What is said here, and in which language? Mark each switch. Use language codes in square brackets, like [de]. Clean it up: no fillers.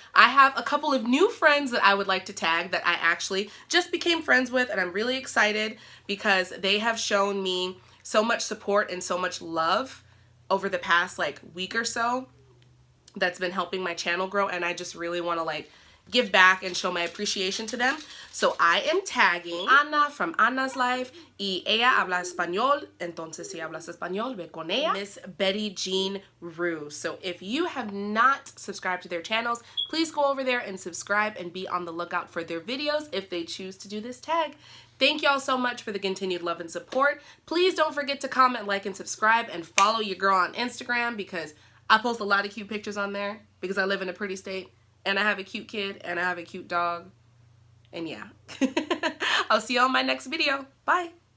[en] I have a couple of new friends that I would like to tag that I actually just became friends with, and I'm really excited because they have shown me so much support and so much love over the past like week or so. That's been helping my channel grow, and I just really want to like give back and show my appreciation to them. So I am tagging Ana from Ana's Life, [es] y ella habla español, entonces si hablas español, ve con ella. [en] Miss Betty Jean Rue. So if you have not subscribed to their channels, please go over there and subscribe and be on the lookout for their videos if they choose to do this tag. Thank y'all so much for the continued love and support. Please don't forget to comment, like, and subscribe, and follow your girl on Instagram, because I post a lot of cute pictures on there because I live in a pretty state, and I have a cute kid, and I have a cute dog, and yeah. I'll see you on my next video. Bye.